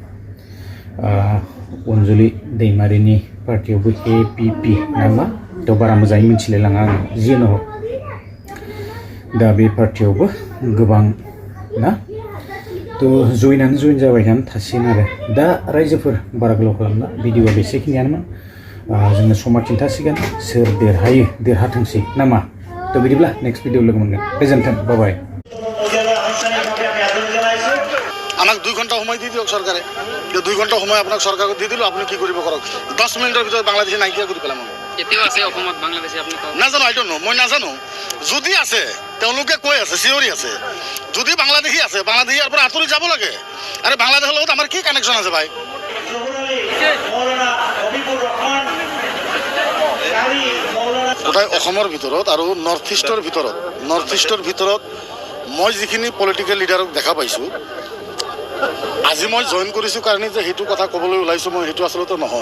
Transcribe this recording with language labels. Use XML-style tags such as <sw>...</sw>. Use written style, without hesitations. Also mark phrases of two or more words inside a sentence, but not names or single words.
<brx>अनजुलि दैमारिनि पार्टियावबो APP नामा तो बारा मोजाङै मिथिलायलाङा आं जियानो हक दा बे पार्टियावबो गोबां ना तो जइन जाबायनानै थासिगोन आरो दा रायजोफोर बारा गोलाव खालामला भिडिअआ बेसेखिनियानोमोन। जोङो समा खिन्थासिगोन सोर देरहायो देरहाथोंसै नामा तो बिदिब्ला</brx> <en>next video</en> <brx>लोगो मोनगोन गोजोन्थों बाय।</brx> <as>আমাক 2 ঘন্টা সময় দিয়ে দিয়ক সরকারে। 2 ঘন্টা সময় আপনার সরকারকে দিয়ে দিল, আপনি কি করব করক। 10 মিনিটের ভিতরে বাংলাদেশে নাইকিয়া করে পেলাম। কেতিয়াও আছে অসমত বাংলাদেশে আপনি নাজানো</as> <en>I don't know</en> <as>মই নাজানো যদি আছে তেওঁলোকে কৈ আছে চিঞৰি আছে যদি বাংলাদেশী আছে বাংলাদেশী ইয়াৰ পৰা আঁতৰি যাব লাগে। আৰে বাংলাদেশৰ লগত আমাৰ কি কানেকশ্যন আছে ভাই? গোটেই অসমৰ ভিতৰত আৰু</as> <en>north east</en> <as>ভিতৰত মই যিখিনি</as> <en>political leader</en> <as>দেখা পাইছোঁ আজি মই জইন কৰিছোঁ কাৰণে যে সেইটো কথা ক'বলৈ ওলাইছোঁ মই সেইটো আচলতে নহয়।</as>